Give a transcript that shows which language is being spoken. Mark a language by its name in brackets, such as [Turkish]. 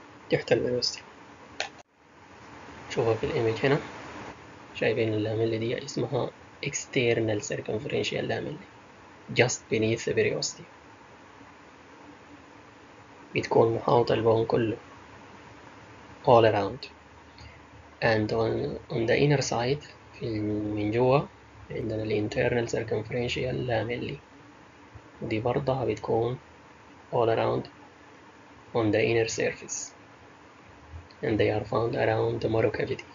[Arabic] تحت البريوستيوم. شوفها في الإيميج هنا. شايفين اللاميلي دي اسمها [English] external circumferential lamellae just beneath the periosteum. [Arabic] بتكون محاوطة البون كله [English] all around. And on the inner side [Arabic] من جوا عندنا ال [English] internal circumferential lamellae [Arabic] ودي برضها بتكون [English] all around on the inner surface and they are found around the marrow cavity.